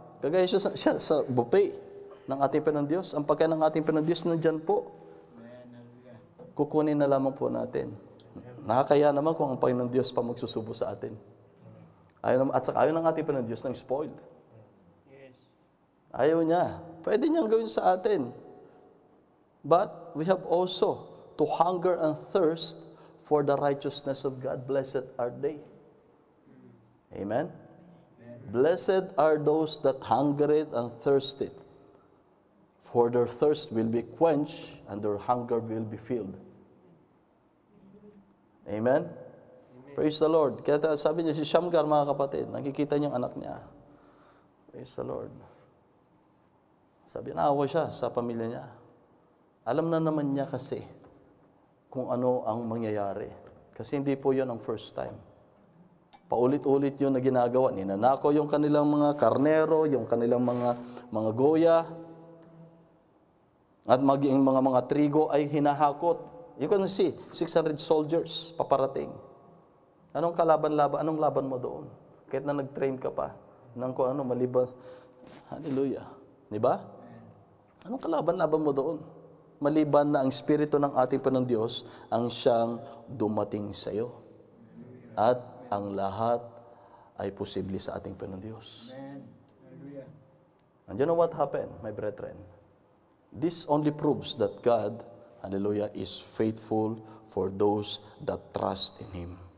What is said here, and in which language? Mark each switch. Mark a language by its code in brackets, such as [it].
[tl] Kagaya siya sa buffet ng ating Panginoon Diyos. Ang pagkain ng ating Panginoon Diyos nandyan po. Kukunin na lamang po natin. Nakakaya naman kung ang Panginoon Diyos pa magsusubo sa atin. At saka ayaw ng ating Panginoon Diyos ng spoiled. Ayaw niya. Pwede niyang gawin sa atin. [en] But we have also to hunger and thirst for the righteousness of God. Blessed are they. Amen? Blessed are those that hunger it and thirst it. For their thirst will be quenched and their hunger will be filled. Amen? Praise the Lord. [tl] Kaya sabi niya, si Shamgar, mga kapatid, nakikita niyang anak niya. [en] Praise the Lord. [tl] Sabi, naawa siya sa pamilya niya. Alam na naman niya kasi kung ano ang mangyayari. Kasi hindi po yun ang first time. Paulit-ulit yun na ginagawa. Ninanako yung kanilang mga karnero, yung kanilang mga goya, at maging mga trigo ay hinahakot. [en] You can see, 600 soldiers paparating. [tl] Anong kalaban-laban? Anong laban mo doon? Kahit na nag-train ka pa, nang kung ano, maliban. Hallelujah. Di ba? Anong kalaban-laban mo doon? Maliban na ang Espiritu ng ating Panginoon Diyos ang siyang dumating sa iyo. At ang lahat ay posible sa ating Panginoon Diyos. [en] And you know what happened, my brethren? This only proves that God, hallelujah, is faithful for those that trust in Him.